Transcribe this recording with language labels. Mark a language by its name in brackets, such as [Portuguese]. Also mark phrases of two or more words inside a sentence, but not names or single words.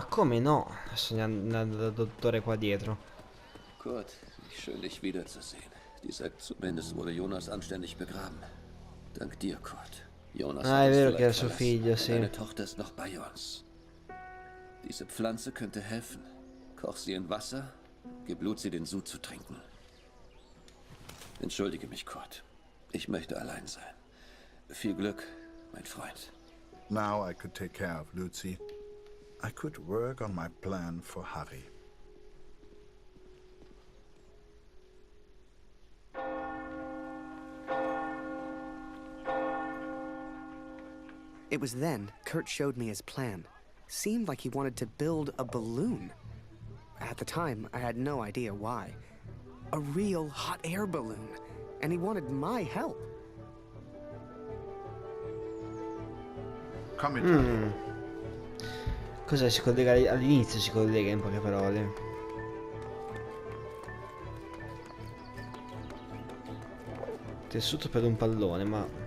[Italian] Ma come no? Adesso dal dottore qua dietro. [German] Kurt, schön dich wiederzusehen. Die sagt zumindest wurde Jonas anständig begraben. Dank dir, Kurt. Jonas [Italian] Ah, è [German] hat uns [Italian] vero che era [German] vielleicht [Italian] suo [German] verlassen. [Italian] figlio, sì. [German] Deine Tochter ist noch bei uns. Diese Pflanze könnte helfen. Koch sie in Wasser, gib Luzi den Sud zu trinken. Entschuldige mich, Kurt. Ich möchte allein sein. Viel Glück, mein Freund. [English] Now I could take care of Luzi. I could work on my plan for Harry. It was then Kurt showed me his plan. Seemed like he wanted to build a balloon. At the time, I had no idea why. A real hot air balloon. And he wanted my help. Come in. [Italian] Cos'è? Si collega all'inizio, si collega in poche parole. Tessuto per un pallone, ma...